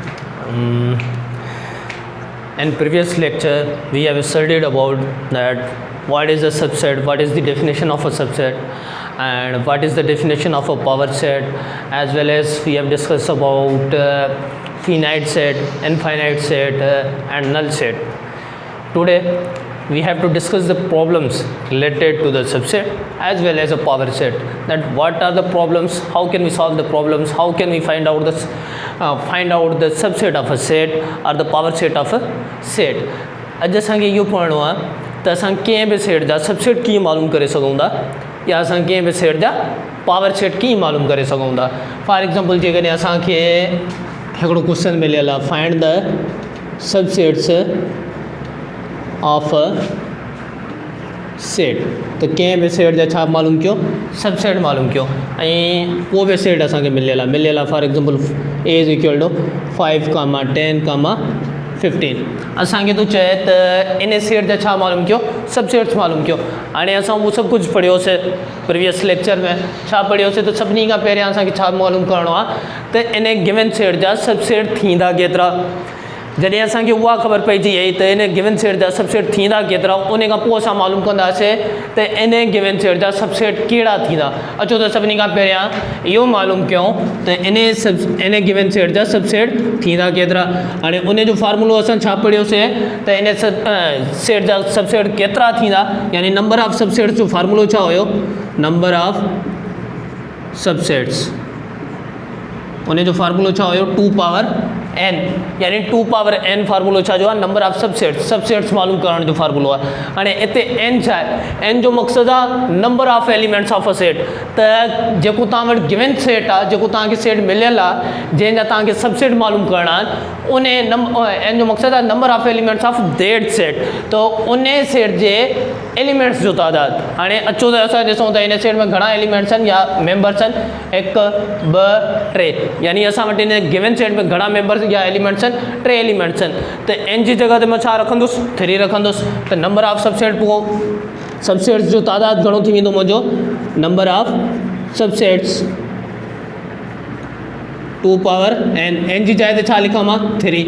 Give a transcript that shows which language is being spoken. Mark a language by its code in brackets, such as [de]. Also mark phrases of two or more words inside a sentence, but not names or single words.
[en] In previous lecture, we have studied about that what is a subset, what is the definition of a subset, and what is the definition of a power set, as well as we have discussed about finite set, infinite set, and null set. Today, we have to discuss the problems related to the subset as well as a power set. That what are the problems, how can we solve the problems, how can we find out the subset of a set or the power set of a set. [sd] अॼु असांखे इहो पढ़णो आहे त असां कंहिं बि सेट जा सबसेट कीअं मालूम करे सघूं था या असां कंहिं बि सेट जा [en] power set [sd] कीअं मालूम करे सघूं था. [en] for example [sd] जेकॾहिं असांखे हिकिड़ो क्वेश्चन मिलियल आहे, [en] find the subsets of a set, [sd] त कंहिं बि सेट जा छा मालूम कयो, सबसेट मालूम कयो. ऐं को बि सेट असांखे मिलियल आहे [en] for example A is equal to [sd] 5, 10, 15. असांखे तो चए त इन सेट जा छा मालूम कयो, सबसेट्स मालूम कयो. हाणे असां उहो सभु कुझु पढ़ियोसीं [en] previous lecture [sd] में. छा पढ़ियोसीं त सभिनी खां पहिरियां असांखे छा मालूम करिणो आहे त इन [en] given set [sd] जा सबसेट थींदा केतिरा. जॾहिं असांखे उहा ख़बर पइजी वई त इन [en] given set [sd] जा सबसेट थींदा केतिरा, उन खां पोइ असां मालूम कंदासीं त इन [en] given set [sd] जा सबसेट कहिड़ा थींदा. अचो त सभिनी खां पहिरियां इहो मालूम कयूं त इन [en] given set [sd] जा सबसेट थींदा केतिरा. हाणे उन जो फार्मूलो असां छा पढ़ियोसीं त इन सेट जा सबसेट केतिरा थींदा, यानी [en] number of subsets [sd] जो फार्मूलो छा हुयो, [en] number of subsets. [sd] उन जो फार्मूलो छा हुयो, 2 पावर n, यानी 2 पावर n फार्मूलो छा जो आहे, [en] number of subsets [sd] मालूम करण जो फार्मूलो आहे. हाणे हिते n छा आहे, n जो मक़सदु आहे [en] number of elements of a set. [sd] त जेको तव्हां वटि [en] given set [sd] आहे, जेको तव्हांखे सेट मिलियल आहे जंहिंजा तव्हांखे सबसेट मालूम करणा आहिनि, उन n जो मक़सदु आहे [en] number of elements of that set. [sd] त उन सेट जे एलिमेंट्स जो तादाद. हाणे अचो त असां ॾिसूं त इन सेट में घणा एलिमेंट्स आहिनि या मेंबर्स आहिनि, 1, 2, 3, यानी असां वटि इन [en] given set [sd] में घणा मेंबर्स या एलिमेंट्स आहिनि, 3 एलिमेंट्स आहिनि. त n जी जॻह ते मां छा रखंदुसि, 3 रखंदुसि. त [en] number of subsets [sd] जो तादाद घणो थी वेंदो मुंहिंजो, [en] number of subsets [sd] 2 पावर n जी जाइ ते छा लिखां मां, 3.